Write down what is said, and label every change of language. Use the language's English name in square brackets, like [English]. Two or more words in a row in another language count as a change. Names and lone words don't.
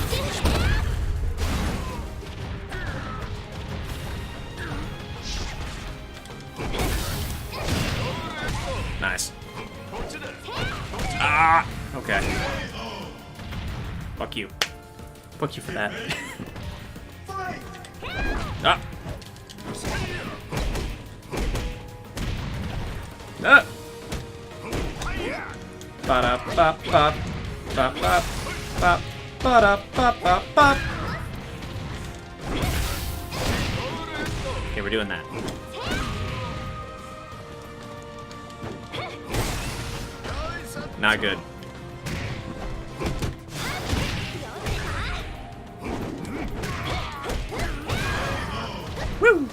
[English] Nice. Ah! Okay. Fuck you. Fuck you for that. Ah! Ah! Ba-da-ba-ba. Bop, bop, bop, ba-da, bop, bop, bop. Okay, we're doing that. Not good. Woo!